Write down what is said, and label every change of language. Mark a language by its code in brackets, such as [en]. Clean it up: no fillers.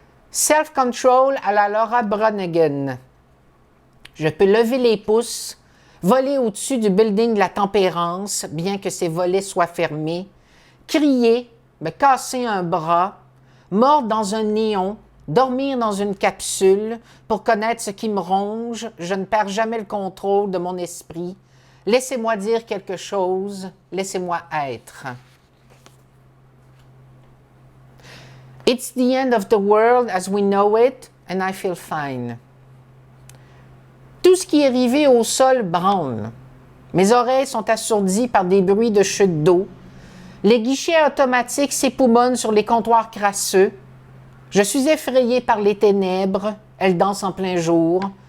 [fr] Self-control à la Laura Branigan. Je peux lever les pouces, voler au-dessus du building de la tempérance, bien que ses volets soient fermés, crier, me casser un bras, mordre dans un néon, dormir dans une capsule pour connaître ce qui me ronge. Je ne perds jamais le contrôle de mon esprit. Laissez-moi dire quelque chose, laissez-moi être. [en] It's the end of the world as we know it, and I feel fine. [fr] Tout ce qui est rivé au sol branle. Mes oreilles sont assourdies par des bruits de chute d'eau. Les guichets automatiques s'époumonnent sur les comptoirs crasseux. Je suis effrayé par les ténèbres. Elles dansent en plein jour.